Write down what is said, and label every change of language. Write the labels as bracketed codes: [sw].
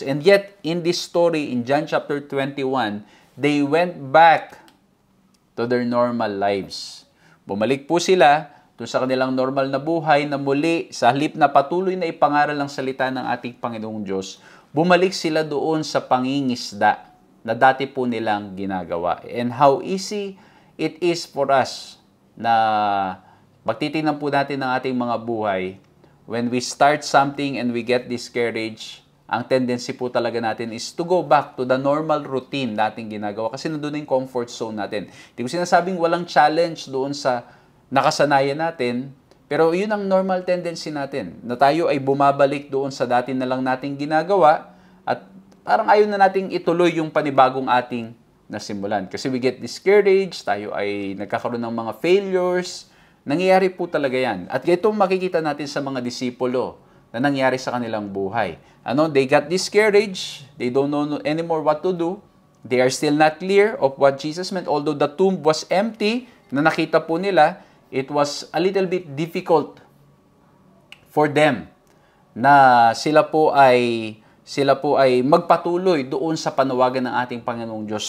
[en] And yet, in this story, in John chapter 21, they went back to their normal lives. [tl] Bumalik po sila doon sa kanilang normal na buhay na muli, sa halip na patuloy na ipangaral ang salita ng ating Panginoong Diyos, bumalik sila doon sa pangingisda na dati po nilang ginagawa. [en] And how easy it is for us [tl] na magtitingnan po natin ng ating mga buhay, [en] when we start something and we get discouraged, [tl] ang tendency po talaga natin [en] is to go back to the normal routine [tl] nating ginagawa kasi nandun yung [en] comfort zone natin. [tl] Hindi ko sinasabing walang challenge doon sa nakasanayan natin, pero yun ang normal tendency natin, na tayo ay bumabalik doon sa dati na lang nating ginagawa at parang ayaw na nating ituloy yung panibagong ating nasimulan. Kasi [en] we get discouraged, [tl] tayo ay nagkakaroon ng mga failures, nangyayari po talaga yan. At ito makikita natin sa mga disipulo na nangyari sa kanilang buhay. [en] They got discouraged, they don't know anymore what to do, they are still not clear of what Jesus meant, although the tomb was empty, [tl] na nakita po nila, [en] it was a little bit difficult for them [tl] na sila po ay magpatuloy doon sa panawagan ng ating Panginoong Diyos.